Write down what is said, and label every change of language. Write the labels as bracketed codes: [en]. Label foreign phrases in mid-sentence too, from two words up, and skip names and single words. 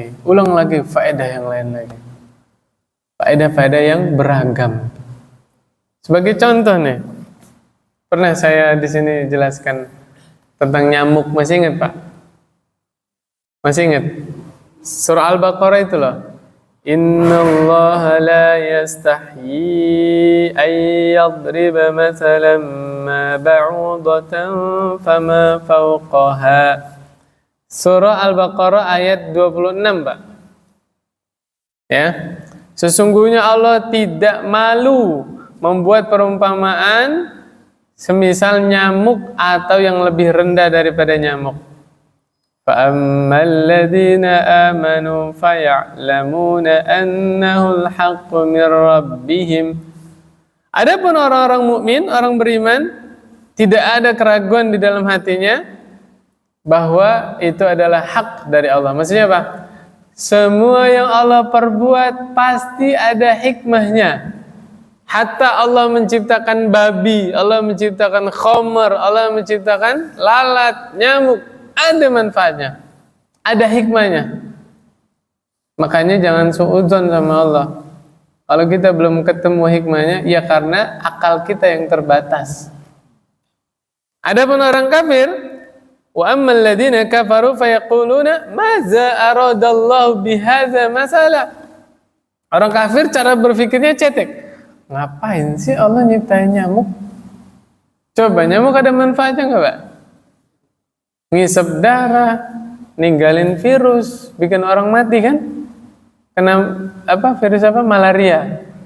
[id] Ulang lagi, faedah yang lain lagi. Faedah-faedah yang beragam. Sebagai contoh nih, pernah saya di sini jelaskan tentang nyamuk, masih ingat Pak? Masih ingat? Surah Al-Baqarah itu loh, [ar] إن الله لا يستحيي أن يضرب مثلا ما بعوضة فما فوقها. [id] Surah Al-Baqarah ayat 26, Pak. Ya. Sesungguhnya Allah tidak malu membuat perumpamaan semisal nyamuk atau yang lebih rendah daripada nyamuk. [ar] فَأَمَّا الَّذِينَ آمَنُوا فَيَعْلَمُونَ أَنَّهُ الْحَقُّ مِنْ رَبِّهِمْ. [id] Adapun orang-orang mukmin, orang beriman, tidak ada keraguan di dalam hatinya bahwa itu adalah hak dari Allah. Maksudnya apa? Semua yang Allah perbuat pasti ada hikmahnya. Hatta Allah menciptakan babi, Allah menciptakan khamar, Allah menciptakan lalat, nyamuk, ada manfaatnya, ada hikmahnya. Makanya jangan suudzon sama Allah. Kalau kita belum ketemu hikmahnya, ya karena akal kita yang terbatas. Adapun orang kafir, [ar] وأما الذين كفروا فيقولون ماذا أراد الله بهذا مثلا. [id] Orang kafir cara berpikirnya cetek. Ngapain sih Allah nyiptain nyamuk? Coba, nyamuk ada manfaatnya nggak, Pak? Ngisep darah, ninggalin virus, bikin orang mati kan? Kena apa? Virus apa? Malaria.